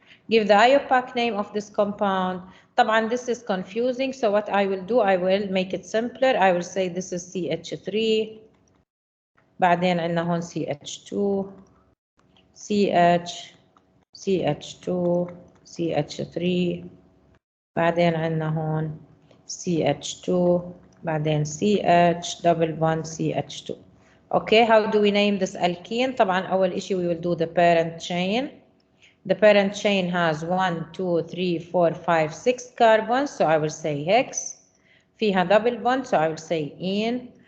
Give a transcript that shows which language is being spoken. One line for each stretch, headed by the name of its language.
English: Give the IUPAC name of this compound.
Arabic: طبعا
English: this is confusing, so what I will do, I will make it simpler. I will say this is CH3.
Arabic: بعدين عندنا هون CH2, CH, CH2, CH3. بعدين عندنا هون CH2. بعدين
English: CH, double bond CH2. Okay, how do we name this alkene?
Arabic: طبعا أول إشي
English: we will do the parent chain. The parent chain has 1, 2, 3, 4, 5, 6 carbons, so I will say hex.
Arabic: فيها
English: double bond, so I will say ene.